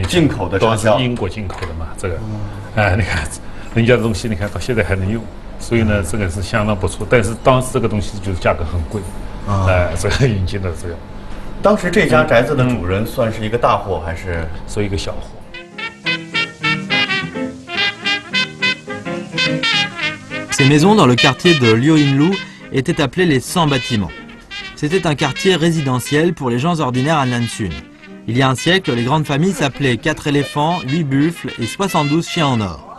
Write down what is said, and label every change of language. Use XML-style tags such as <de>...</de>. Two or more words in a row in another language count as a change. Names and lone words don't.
<zh>进口的插销，英国进口的嘛，这个，哎，你看人家的东西，你看到现在还能用，所以呢，这个是相当不错。但是当时这个东西就是价格很贵，哎，这个引进的这个。当时这家宅子的主人算是一个大户还是是一个小户？</zh> <fr>Ces maisons dans le quartier de Liuhinlu étaient appelées les 100 bâtiments. C'était un quartier résidentiel pour les gens ordinaires à Nansun. Il y a un siècle, les grandes familles s'appelaient 4 éléphants, 8 buffles et 72 chiens en or.</fr>